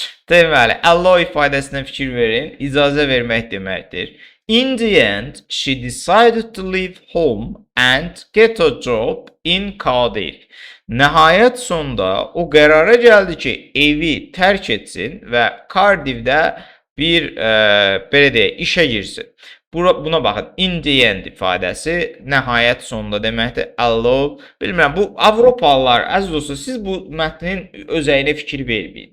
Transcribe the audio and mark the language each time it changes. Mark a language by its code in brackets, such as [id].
[az] Deməli, allow ifadəsinə fikir verin. İcazə vermək deməkdir. [en] In the end, she decided to leave home and get a job in Cardiff. [az] Nəhayət sonda o qərara gəldi ki, evi tərk etsin və Cardiffdə bir belə deyək, işə girsin. Buna baxın, in the end ifadəsi nəhayət sonunda deməkdir. Allow, bilmirəm, bu Avropalılar, əziz dostlar, siz bu mətnin özəyinə fikir verməyin.